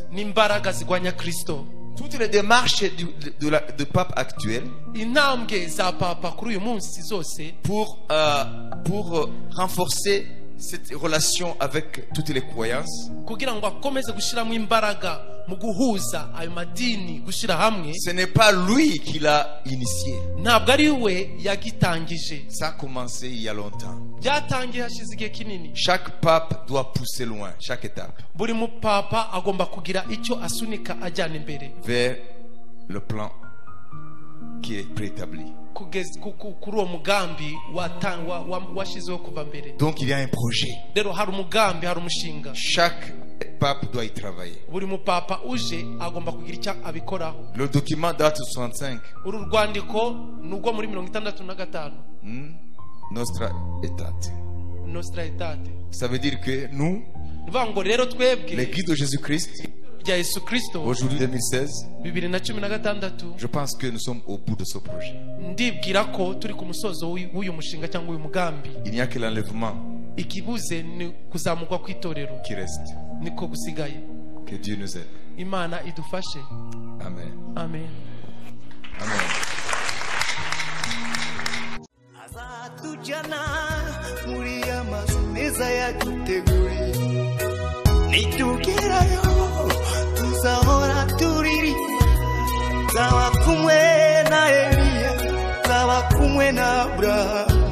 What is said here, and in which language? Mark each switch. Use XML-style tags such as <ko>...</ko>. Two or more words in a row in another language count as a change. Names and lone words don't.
<rw>n'imbaraga zigwanya Kristo.</rw> <fr>Toutes les démarches du pape actuel</fr> <rw>intambwe za papa kuri uyu munsi zose</rw> <fr>pour renforcer cette relation avec toutes les croyances,</fr> <rw>kugira ngo akomeze gushyiramo imbaraga mu guhuza ayo madini, gushyira hamwe.</rw> <fr>ce n'est pas lui qui l'a initié.</fr> <rw>ntabwo ari we yagitangije,</rw> <fr>Ça a commencé il y a longtemps.</fr> <rw>byatangiye hashize igihe kinini.</rw> <fr>Chaque pape doit pousser loin, chaque étape,</fr> <rw>buri mupapa agomba kugira icyo asunika ajyana imbere</rw> <fr>vers le plan qui est préétabli.</fr> <rw>kugeza kuri uwo mugambi washyizeho kuva mbere.</rw> <fr>Donc il y a un projet.</fr> <rw>rero hari umugambi, hari umushinga.</rw> <fr>Chaque pape doit y travailler.</fr> <rw>buri mupapa uje agomba kugira icyo abikoraho.</rw> <fr>Le document date de 65.</fr> <rw>uru rwandiko ni urwo muri 65.</rw> <fr>Nostra Aetate.</fr> <rw>Nostra Aetate.</rw> <fr>Ça veut dire que nous,</fr> <rw>bivuga ngo rero twebwe</rw> <fr>l'Église de Jésus-Christ,</fr> <rw>rya Yesu Kristo,</rw> <fr>aujourd'hui 2016,</fr> <rw>2016,</rw> <fr>je pense que nous sommes au bout de ce projet.</fr> <rw>ndibwira ko turi ku musozo w'uyu mushinga cyangwa uyu mugambi.</rw> <fr>Il n'y a que l'enlèvement</fr> <rw>ikibuze ni kuzamurwa kw'itorero,</rw> <fr>qui reste.</fr> <rw>niko gusigaye.</rw> <fr>Que Dieu nous aide.</fr> <rw>Imana idufashe.</rw> <fr>Amen.</fr> <rw>Amen. Amen. azatujyana muri ya mazu meza yaduteguriye, nitugerayo tuzahora turirimbira, nzaba kumwe na Eliya, nzaba kumwe na Abrahamu.</rw>